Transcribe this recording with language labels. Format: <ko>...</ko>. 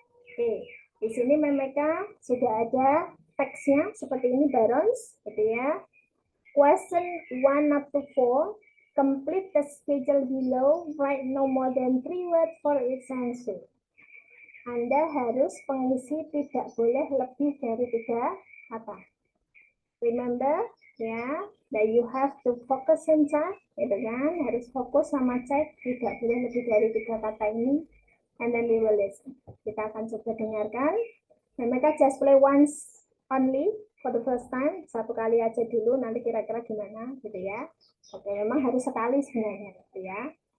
<id>Oke, di sini mereka sudah ada teksnya seperti ini Barons, gitu ya.</id> <en>Question 1 up to 4. Complete the schedule below. Write no more than 3 words for each answer.</en> <id>Anda harus mengisi tidak boleh lebih dari 3 kata.</id> <en>Remember, ya, that you have to focus and check, gitu kan?</en> <id>Harus fokus sama cek, tidak boleh lebih dari 3 kata ini.</id> <en>And then we will listen.</en> <id>Kita akan coba dengarkan.</id> <en>Mereka just play once only for the first time.</en> <id>Satu kali aja dulu, nanti kira-kira gimana, gitu ya. Oke, memang harus sekali sebenarnya, gitu ya.</id>